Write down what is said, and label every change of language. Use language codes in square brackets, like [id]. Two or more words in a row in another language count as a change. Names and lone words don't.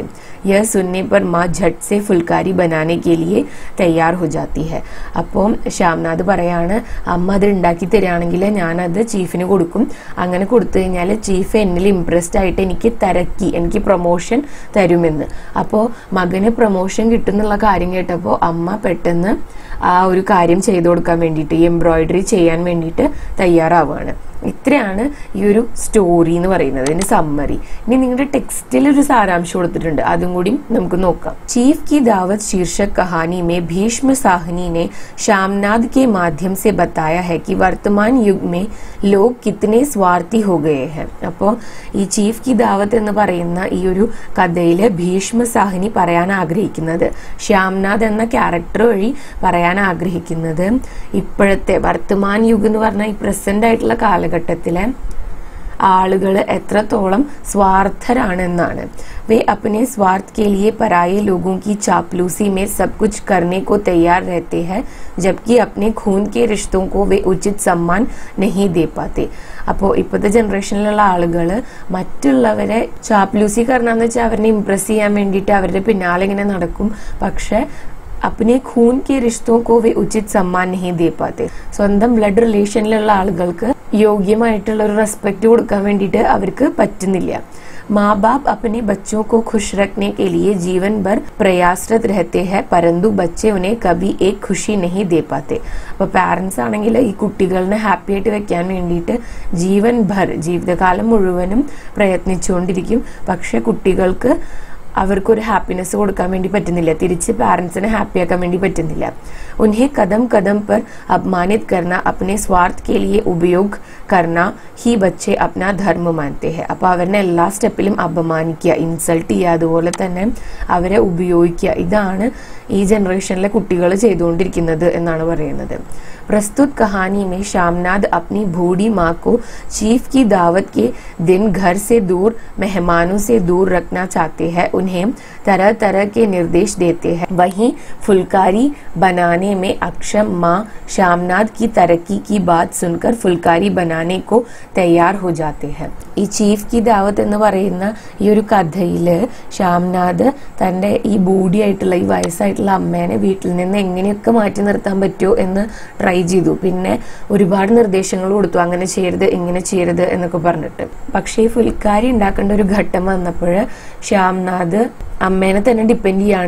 [hi] यह सुनने पर माँ झट से फुलकारी बनाने के लिए तैयार हो जाती है. [ml] അപ്പോൾ ശ്യാംനാഥ് പറയാണ്, അമ്മ അത് ഉണ്ടാക്കി തരികയാണെങ്കിൽ ഞാനത് ചീഫിന് കൊടുക്കും. അങ്ങനെ കൊടുത്തു കഴിഞ്ഞാൽ ചീഫ് എന്നിൽ ഇംപ്രസ്ഡ് ആയിട്ട് എനിക്ക് തരക്കി, എനിക്ക് പ്രൊമോഷൻ തരുമെന്ന്. അപ്പോൾ മകന് പ്രൊമോഷൻ കിട്ടുന്നുള്ള കാര്യം കേട്ടപ്പോൾ അമ്മ പെട്ടെന്ന് ആ ഒരു കാര്യം ചെയ്തു കൊടുക്കാൻ വേണ്ടിയിട്ട്, ഈ എംബ്രോയിഡറി ചെയ്യാൻ വേണ്ടിയിട്ട് തയ്യാറാവുകയാണ്. ഇത്രയാണ് ഈ ഒരു സ്റ്റോറി എന്ന് പറയുന്നത്, ഇതിന്റെ സമ്മറി. ഇനി നിങ്ങളുടെ ടെക്സ്റ്റിൽ ഒരു സാരാംശം കൊടുത്തിട്ടുണ്ട്, അതും കൂടി നമുക്ക് നോക്കാം. [hi] ചീഫ് की दावत शीर्षक कहानी में भीष्म साहनी ने श्यामनाद के माध्यम से बताया है कि वर्तमान युग में लोग कितने स्वार्थी हो गए हैं. [ml] അപ്പോൾ ഈ ചീഫ് की दावत എന്ന് പറയുന്ന ഈ ഒരു കഥയില് ഭീഷ്മ സാഹ്നി പറയാൻ ആഗ്രഹിക്കുന്നത്, ശ്യാംനാഥ് എന്ന ക്യാരക്ടർ വഴി പറയാൻ ആഗ്രഹിക്കുന്നത്, ഇപ്പോഴത്തെ [hi] वर्तमान युग [ml] എന്ന് പറഞ്ഞാൽ ഈ പ്രസന്റ് ആയിട്ടുള്ള കാലഘട്ടത്തിലെ ആളുകൾ എത്രത്തോളം സ്വാർത്ഥരാണെന്നാണ്. [hi] वे अपने स्वार्थ के लिए पराये लोगों की चापलूसी में सब कुछ करने को तैयार रहते हैं, जबकि अपने खून के रिश्तों को वे उचित सम्मान नहीं दे पाते. [ml] അപ്പോൾ ഇപ്പോഴത്തെ ജനറേഷനിലുള്ള ആളുകൾ മറ്റുള്ളവരെ ചാപ്ലൂസി കരണമെന്ന് വെച്ചാൽ അവരെ ഇംപ്രസ് ചെയ്യാൻ വേണ്ടിയിട്ട് അവരുടെ പിന്നാലെ ഇങ്ങനെ നടക്കും. [hi] പക്ഷെ अपने खून के रिश्तों को वे उचित सम्मान नहीं दे पाते. [ml] സ്വന്തം ബ്ലഡ് റിലേഷനിലുള്ള ആളുകൾക്ക് യോഗ്യമായിട്ടുള്ള ഒരു റെസ്പെക്ട് കൊടുക്കാൻ വേണ്ടിയിട്ട് അവർക്ക് പറ്റുന്നില്ല. [hi] माँ बाप अपने बच्चों को खुश रखने के लिए जीवन भर प्रयासरत रहते हैं, परंतु बच्चे उन्हें कभी एक खुशी नहीं दे पाते. [ml] അപ്പോൾ പാരന്റ്സ് ആണെങ്കിൽ ഈ കുട്ടികളെ ഹാപ്പി ആയിട്ട് വെക്കാൻ വേണ്ടിയിട്ട് [hi] जीवन भर, [ml] ജീവിതകാലം മുഴുവനും പ്രയത്നിച്ചുകൊണ്ടിരിക്കും. പക്ഷെ കുട്ടികൾക്ക് അവർക്കൊരു ഹാപ്പിനെസ് കൊടുക്കാൻ വേണ്ടി പറ്റുന്നില്ല, തിരിച്ച് പാരന്റ്സിനെ ഹാപ്പി ആക്കാൻ വേണ്ടി പറ്റുന്നില്ല. [hi] उन्हें कदम कदम पर अपमानित करना, अपने स्वार्थ के लिए उपयोग करना ही बच्चे अपना धर्म मानते हैं. [ml] അപ്പോൾ അവരെ എല്ലാ സ്റ്റെപ്പിലും അപമാനിക്കുക, ഇൻസൾട്ട് ചെയ്യുക, അതുപോലെ തന്നെ അവരെ ഉപയോഗിക്കുക, ഇതാണ് ഈ ജനറേഷനിലെ കുട്ടികൾ ചെയ്തുകൊണ്ടിരിക്കുന്നത് എന്നാണ് പറയുന്നത്. [hi] प्रस्तुत कहानी में श्यामनाद अपनी बूढ़ी माँ को चीफ की दावत के दिन घर से दूर, मेहमानों से दूर रखना चाहते हैं. उन्हें तरह तरह के निर्देश देते हैं. वहीं फुलकारी बनाने में अक्षम माँ श्यामनाद की तरक्की की बात सुनकर फुलकारी बनाने को तैयार हो जाते हैं. [ml] ഈ ചീഫ് की दावत എന്ന് പറയുന്ന ഈ ഒരു കഥയില് ശ്യാംനാഥ് തന്റെ ഈ ബൂഡിയായിട്ടുള്ള, ഈ വയസ്സായിട്ടുള്ള അമ്മേനെ വീട്ടിൽ നിന്ന് എങ്ങനെയൊക്കെ മാറ്റി നിർത്താൻ പറ്റുമോ എന്ന് ട്രൈ ചെയ്തു. പിന്നെ ഒരുപാട് നിർദ്ദേശങ്ങൾ കൊടുത്തു, അങ്ങനെ ചെയ്യരുത്, ഇങ്ങനെ ചെയ്യരുത് എന്നൊക്കെ പറഞ്ഞിട്ട്. പക്ഷേ ഈ ഫുൽക്കാരി ഉണ്ടാക്കേണ്ട ഒരു ഘട്ടം വന്നപ്പോൾ ശ്യാംനാഥ് അമ്മേനെ തന്നെ ഡിപ്പെൻഡ് ചെയ്യാണ്.